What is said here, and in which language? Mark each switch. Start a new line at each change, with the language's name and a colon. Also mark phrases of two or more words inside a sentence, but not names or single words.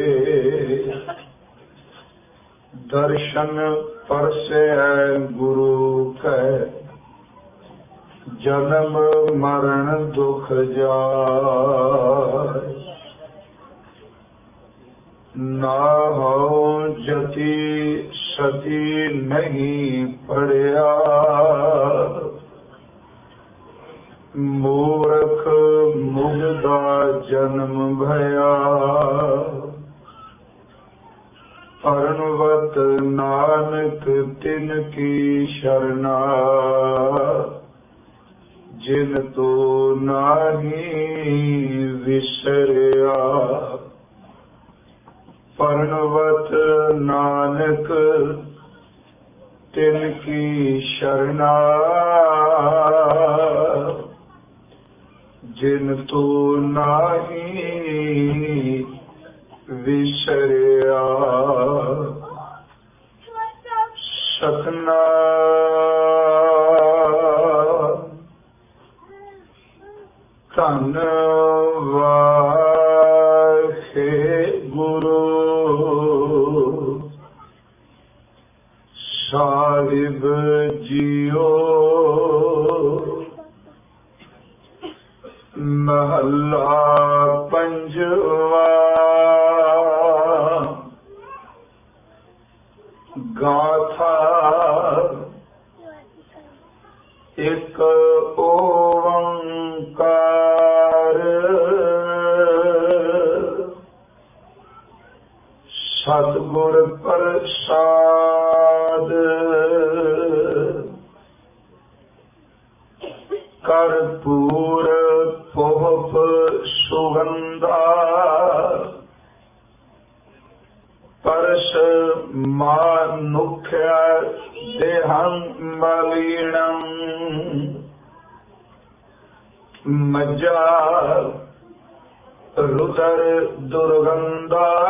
Punjabi: ਦਰਸ਼ਨ ਪਰਸੇ ਗੁਰੁ ਕੈ ਜਨਮ ਮਰਣ ਦੁਖ ਜਾਇ। ਨਾ ਹੋ ਜਤਿ ਸਤੀ ਨਹੀਂ ਪੜ੍ਹਿਆ ਮੂਰਖ ਮੁਗਧਾ ਜਨਮ ਭਇਆ। ਅਰਣਵਤ ਨਾਨਕ ਤਿਨਕੀ ਸਰਣਾ ਜਿਨ ਤੋ ਨਾਹੀ ਵਿਸਰਿਆ। ਪ੍ਰਣਵਤ ਨਾਨਕ ਤਿਨਕੀ ਸਰਣਾ ਜਿਨ ਤੋ ਨਾਹੀ ਵਿਸਰਿਆ। ਸਤਿਨਾਮ ਧੰਨ ਵਾਹੇ ਗੁਰੂ ਸਾਹਿਬ ਜੀਓ। ਮਹਲਾ ਪੰਜਵਾਂ ਗਾਥਾ ਏਕ ਓਅੰਕਾਰ ਸਤਿਗੁਰ ਪ੍ਰਸਾਦਿ
Sanskrit: कर्पूर पोप सुगंधा परस मानुख्य देहं मलिनं मज्जा रुदर दुर्गंधा।